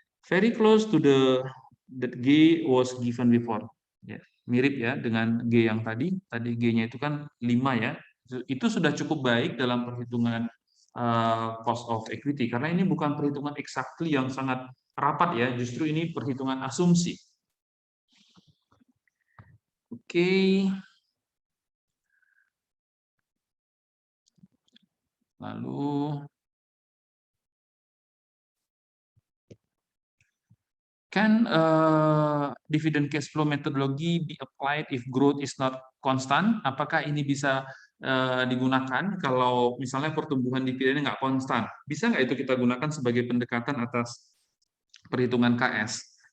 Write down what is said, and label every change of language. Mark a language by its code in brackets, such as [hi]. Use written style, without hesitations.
[en] Very close to the G was given before. [id] Ya, mirip ya dengan G yang tadi. Tadi G-nya itu kan 5 ya. Itu sudah cukup baik dalam perhitungan cost of equity karena ini bukan perhitungan exactly yang sangat rapat ya, justru ini perhitungan asumsi. Oke. [en] Lalu can dividend cash flow methodology be applied if growth is not constant? [id] Apakah ini bisa digunakan kalau misalnya pertumbuhan dividennya nggak konstan? Bisa nggak itu kita gunakan sebagai pendekatan atas perhitungan KS?